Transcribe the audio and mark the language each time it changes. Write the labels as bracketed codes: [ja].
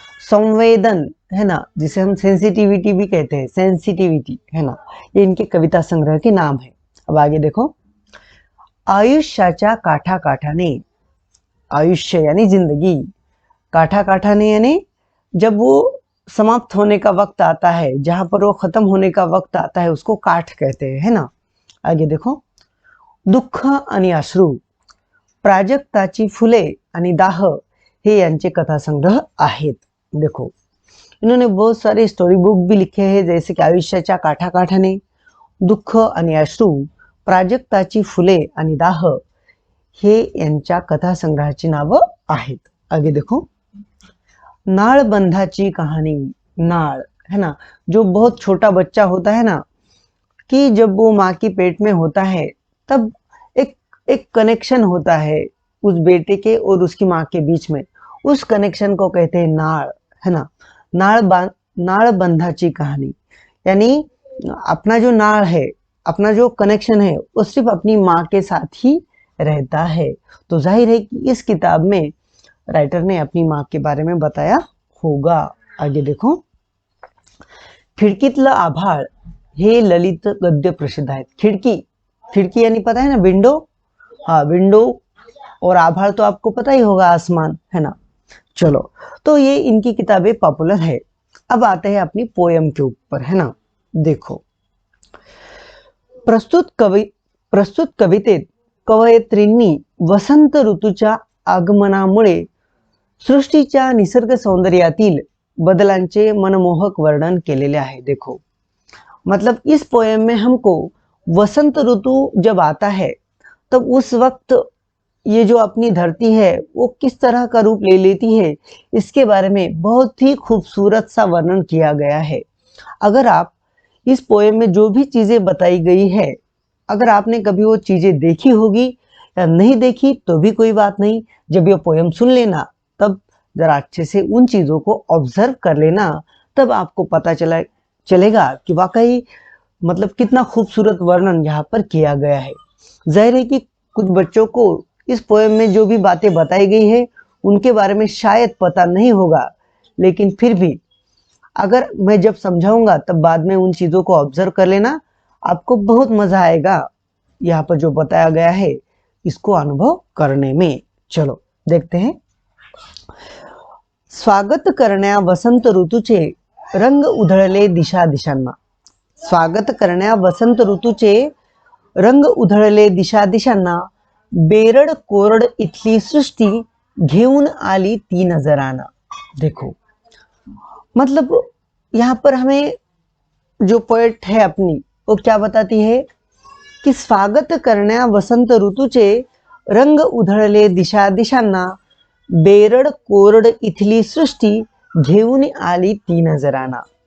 [hi] संवेदन, है ना, जिसे हम सेंसिटिविटी भी कहते हैं, सेंसिटिविटी, है ना, ये इनके कविता संग्रह के नाम है। अब आगे देखो। आयुष्याच्या काठाकाठाने, आयुष्य यानी जिंदगी, काठा काठाने यानी जब वो समाप्त होने का वक्त आता है, जहां पर वो खत्म होने का वक्त आता है, उसको काठ कहते हैं, है ना। आगे देखो। [mr] दुःख आणि अश्रू, प्राजक्ताची फुले आणि दाह, हे यांचे कथासंग्रह आहेत। [hi] देखो, इन्होंने बहुत सारे स्टोरी बुक भी लिखे हैं, जैसे की [mr] आयुष्याच्या काठाकाठाने, दुःख आणि अश्रू, प्राजक्ताची फुले आणि दाह, हे यांच्या कथासंग्रहाची नावं आहेत। [hi] आगे देखो। नाळबंधाची कहानी, नाळ, है ना, जो बहुत छोटा बच्चा होता है ना, कि जब वो माँ की पेट में होता है, तब एक एक कनेक्शन होता है उस बेटे के और उसकी माँ के बीच में, उस कनेक्शन को कहते हैं नाळ, है ना। नाळबंधाची कहानी यानी अपना जो नाळ है, अपना जो कनेक्शन है, वो सिर्फ अपनी माँ के साथ ही रहता है। तो जाहिर है कि इस किताब में राइटर ने अपनी माँ के बारे में बताया होगा। आगे देखो। [mr] खिडकीतलं आभाळ, हे ललित गद्य प्रसिद्ध आहेत। [hi] खिड़की, खिड़की यानी पता है ना, विंडो। हाँ, विंडो। और आभाळ तो आपको पता ही होगा, आसमान, है ना। चलो, तो ये इनकी किताबें पॉपुलर है। अब आते हैं अपनी पोयम के ऊपर, है ना। देखो, [mr] प्रस्तुत कवितेत कवयित्रींनी वसंत ऋतूच्या आगमनामुळे सृष्टीच्या निसर्ग सौंदर्यातील बदलांचे मनमोहक वर्णन केलेले आहे। [hi] देखो, मतलब इस पोएम में हमको वसंत ऋतु जब आता है, तब उस वक्त ये जो अपनी धरती है वो किस तरह का रूप ले लेती है, इसके बारे में बहुत ही खूबसूरत सा वर्णन किया गया है। अगर आप इस पोएम में जो भी चीजें बताई गई है, अगर आपने कभी वो चीजें देखी होगी या नहीं देखी तो भी कोई बात नहीं, जब ये पोएम सुन लेना तब जरा अच्छे से उन चीजों को ऑब्जर्व कर लेना, तब आपको पता चलेगा कि वाकई मतलब कितना खूबसूरत वर्णन यहाँ पर किया गया है। जाहिर है कि कुछ बच्चों को इस पोएम में जो भी बातें बताई गई है उनके बारे में शायद पता नहीं होगा, लेकिन फिर भी अगर मैं जब समझाऊंगा तब बाद में उन चीजों को ऑब्जर्व कर लेना, आपको बहुत मजा आएगा यहाँ पर जो बताया गया है इसको अनुभव करने में। चलो देखते हैं। [mr] स्वागत करण्या वसंत ऋतूचे रंग उधळले दिशा दिशांना। स्वागत करण्या वसंत ऋतूचे रंग उधळले दिशा दिशांना, बेरड कोरड इथली सृष्टी घेऊन आली ती नजराना। [hi] देखो मतलब यहाँ पर हमें जो पोएट है अपनी वो क्या बताती है कि [mr] स्वागत करण्या वसंत ऋतूचे रंग उधळले दिशा दिशांना, बेरड कोरड इथली सृष्टि घेऊन आली ती नजराना।